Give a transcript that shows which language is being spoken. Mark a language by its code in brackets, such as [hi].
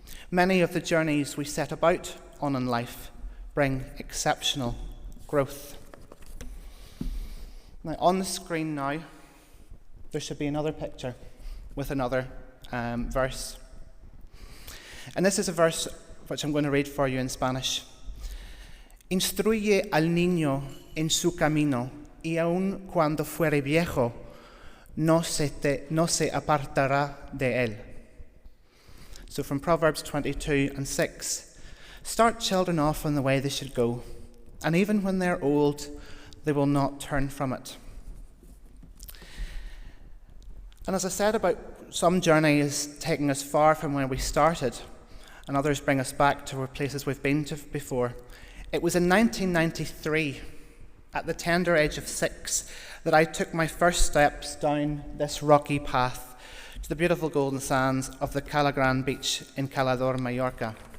[en] Many of the journeys we set about on in life bring exceptional growth. Now, on the screen now, there should be another picture with another verse. And this is a verse which I'm going to read for you in Spanish. [es] Instruye al niño en su camino, y aun cuando fuere viejo, no se apartará de él. [en] So from Proverbs 22:6, start children off on the way they should go, and even when they're old, they will not turn from it. And as I said about some journeys taking us far from where we started, and others bring us back to places we've been to before, it was in 1993, at the tender age of 6, that I took my first steps down this rocky path to the beautiful golden sands of the Calagran beach in Calador, Mallorca.